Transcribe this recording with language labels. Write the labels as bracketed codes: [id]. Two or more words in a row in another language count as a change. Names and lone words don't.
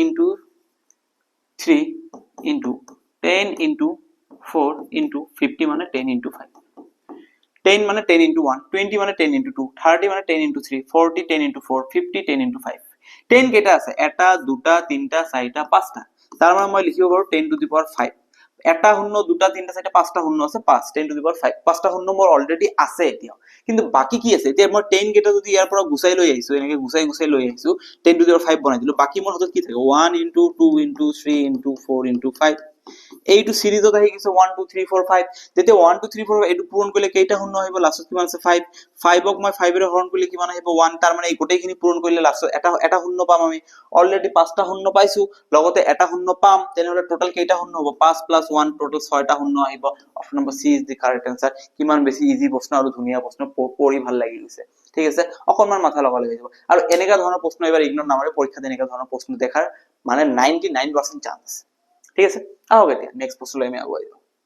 [en] into 3 into 10 into 4 into 50 মানে 10 into 5 10 মানে 10 into 1 20 মানে 10 into 2 30 মানে 10 into 3 40 [as] 10 into 4 50 10 into 5 10 কেটা আছে এটা দুটা তিনটা চাৰিটা পাঁচটা তাৰ মানে মই লিখিব পাৰো [en] 10 to the power 5 [as] এটা শূন্য দুটা তিনটা চাৰিটা পাঁচটা শূন্য আছে 5 [en] 10 to the power 5 [as] পাঁচটা শূন্য মোৰ অলৰেডি আছে এতিয়া কিন্তু বাকি কি আছে এতিয়া মই 10 কেটা যদি ইয়াৰ পৰা গুছাই লৈ আহিছো এনেকে গুছাই লৈ আহিছো 10 to the power 5 বনাই দিলো বাকি মোৰ হাতত কি থাকে [en] 1 into 2 into 3 into 4 into 5 [as] এইটো সিরিজত আহি গৈছে 1 2 3 4 5 যেতিয়া 1 2 3 4 এইটো পূৰণ কৰিলে কেইটা শূন্য আহিব লাষ্টত কিমান আছে 5 5ক মই 5 এৰে হৰণ কৰিলে কিমান আহিব 1 তাৰ মানে এই গোটেইখিনি পূৰণ কৰিলে লাষ্টত এটা শূন্য পাম আমি অলৰেডি 5টা শূন্য পাইছো লগতে এটা শূন্য পাম তেনেহলে টোটাল কেইটা শূন্য হ'ব 5 + 1 টোটাল 6টা শূন্য আহিব [en] option number C is the correct answer [as] কিমান বেছি ইজি প্ৰশ্ন আৰু ধুনীয়া প্ৰশ্ন পঢ়ি ভাল লাগি গৈছে ঠিক আছে অকনমান মাথা লগালে হৈ যাব আৰু এনেকা ধৰণৰ প্ৰশ্ন এবাৰ ইগনোৰ নামাৰে পৰীক্ষাত এনেকা ধৰণৰ প্ৰশ্ন দেখাৰ মানে 99% চান্স ঠিক আছে আহক এতিয়া নেক্সট প্ৰশ্নলৈ আমি আগুৱাই যাওঁ